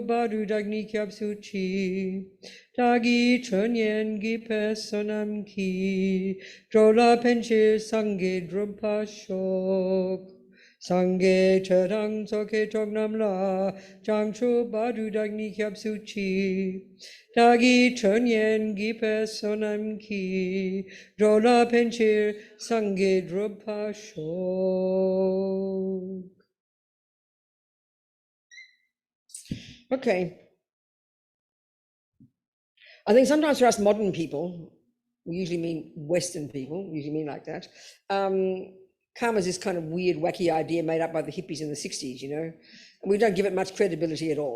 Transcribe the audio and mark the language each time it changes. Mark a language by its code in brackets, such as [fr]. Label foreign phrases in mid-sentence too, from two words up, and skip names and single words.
[bo] བར་དུ་བདག་ནི་སྐྱབས་སུ་མཆི། བདག་གིས་སྦྱིན་སོགས་བགྱིས་པའི་བསོད་ནམས་ཀྱིས། འགྲོ་ལ་ཕན་ཕྱིར་སངས་རྒྱས་འགྲུབ་པར་ཤོག། སངས་རྒྱས་ཆོས་དང་ཚོགས་ཀྱི་མཆོག་རྣམས་ལ། བྱང་ཆུབ་བར་དུ་བདག་ནི་སྐྱབས་སུ་མཆི། བདག་གིས་སྦྱིན་སོགས་བགྱིས་པའི་བསོད་ནམས་ཀྱིས། འགྲོ་ལ་ཕན་ཕྱིར་སངས་རྒྱས་འགྲུབ་པར་ཤོག. [en] Okay. I think sometimes for us modern people, we usually mean Western people, usually mean like that, karma is this kind of weird, wacky idea made up by the hippies in the 60s, and we don't give it much credibility at all.